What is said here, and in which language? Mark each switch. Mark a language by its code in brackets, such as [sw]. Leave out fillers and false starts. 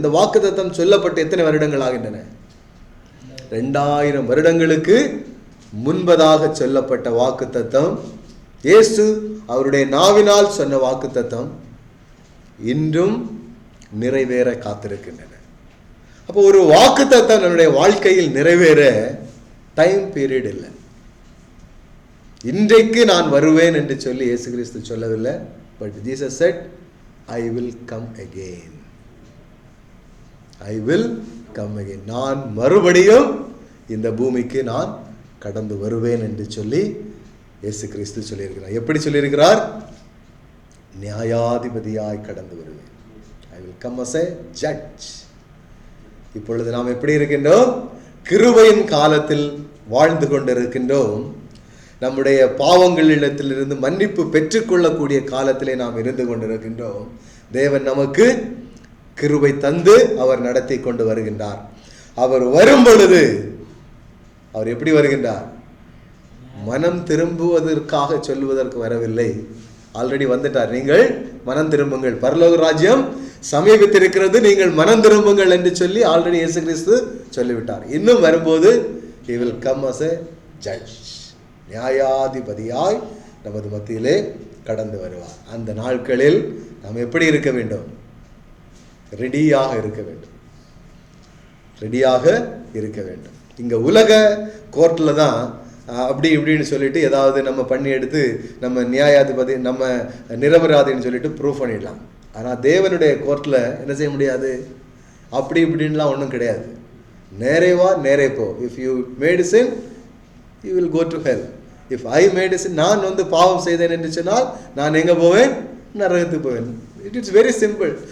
[ta] இந்த வாக்குத்தத்தம் சொல்லப்பட்டு எத்தனை வருடங்கள் ஆகின்றன? 2000 வருடங்களுக்கு முன்பதாக சொல்லப்பட்ட வாக்குத்தத்தம், இயேசு அவருடைய நாவினால் சொன்ன வாக்குத்தத்தம் இன்றும் நிறைவேற காத்திருக்கின்றன. அப்போ ஒரு வாக்குத்தத்தம் நம்முடைய வாழ்க்கையில் நிறைவேற டைம் பீரியட் இல்லை. இன்றைக்கு நான் வருவேன் என்று சொல்லி இயேசு கிறிஸ்து சொல்லவில்லை. [en] But Jesus said, I will come again. I will come again. [ta] நான் மறுபடியும் இந்த பூமிக்கு நான் கடந்து வருவேன் என்று சொல்லி இயேசு கிறிஸ்து சொல்லியிருக்கிறார். எப்படி சொல்லியிருக்கிறார்? நியாயாதிபதியாய் கடந்து வருவேன். [en] I will come as a judge. [ta] இப்பொழுது நாம் எப்படி இருக்கின்றோம்? கிருபையின் காலத்தில் வாழ்ந்து கொண்டிருக்கின்றோம். நம்முடைய பாவங்களிடத்திலிருந்து மன்னிப்பு பெற்றுக்கொள்ளக்கூடிய காலத்திலே நாம் இருந்து கொண்டிருக்கின்றோம். தேவன் நமக்கு கிருபை தந்து அவர் நடத்தி கொண்டு வருகின்றார். அவர் வரும் பொழுது அவர் எப்படி வருகின்றார்? மனம் திரும்புவதற்காக சொல்வதற்கு வரவில்லை. ஆல்ரெடி வந்துட்டார். நீங்கள் மனம் திரும்புங்கள், பரலோக ராஜ்யம் சமீபித்திருக்கிறது, நீங்கள் மனம் திரும்புங்கள் என்று சொல்லி ஆல்ரெடி இயேசு கிறிஸ்து சொல்லிவிட்டார். இன்னும் வரும்போது [en] he will come as a judge. [ta] நியாயாதிபதியாய் நமது மத்தியிலே கடந்து வருவார். அந்த நாட்களில் நாம் எப்படி இருக்க வேண்டும்? ரெடியாக இருக்க வேண்டும். ரெடியாக இருக்க வேண்டும். இங்க உலக கோர்ட்டில் தான் அப்படி இப்படின்னு சொல்லிட்டு ஏதாவது நம்ம பண்ணி எடுத்து நம்ம நியாயாதிபதி, நம்ம நிரபராதின்னு சொல்லிட்டு ப்ரூவ் பண்ணிடலாம். ஆனால் தேவனுடைய கோர்ட்டில் என்ன செய்ய முடியாது? அப்படி இப்படின்லாம் ஒன்றும் கிடையாது. நேரே வா நேரே போ. [en] If you made sin, you will go to hell. If I made sin, [ta] நான் பாவம் செய்தேன் என்று சொன்னால் நான் எங்கே போவேன்? நரகத்துக்கு போவேன். [en] It is very simple.